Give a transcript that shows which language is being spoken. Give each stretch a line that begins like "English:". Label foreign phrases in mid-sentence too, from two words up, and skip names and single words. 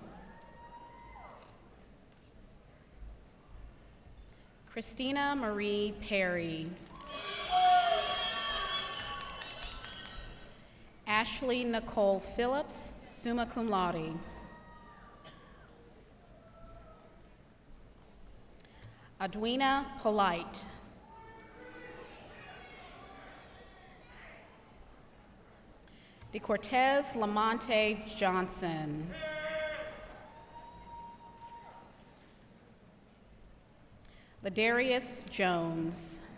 English: Christina Marie Perry. Ashley Nicole Phillips,
Latin: summa cum laude.
English: Adwina Polite. De Cortez Lamonte Johnson. Ladarius Jones.